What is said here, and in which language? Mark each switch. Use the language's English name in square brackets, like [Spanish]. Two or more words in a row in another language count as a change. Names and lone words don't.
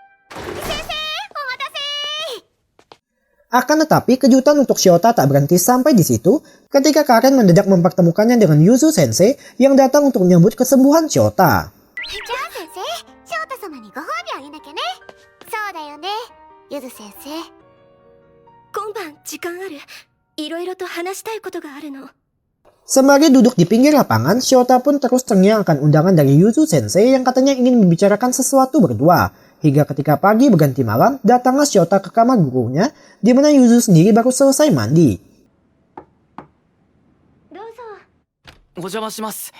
[Indonesian] Akan tetapi kejutan untuk Shota tak berhenti sampai di situ ketika Karen mendadak mempertemukannya dengan Yuzu Sensei yang datang untuk menyambut kesembuhan Shota. [Japanese] じゃあ先生翔太様にご褒美あげなきゃね。そうだよねゆず先生。今晩時間ある？いろいろと話したいことがあるの。 [Indonesian] Sembari duduk di pinggir lapangan, Shota pun terus terngiang akan undangan dari Yuzu Sensei yang katanya ingin membicarakan sesuatu berdua. Hingga ketika pagi berganti malam, datanglah Shota ke kamar gurunya, di mana Yuzu sendiri baru selesai mandi. [Japanese] どうぞ。お邪魔します。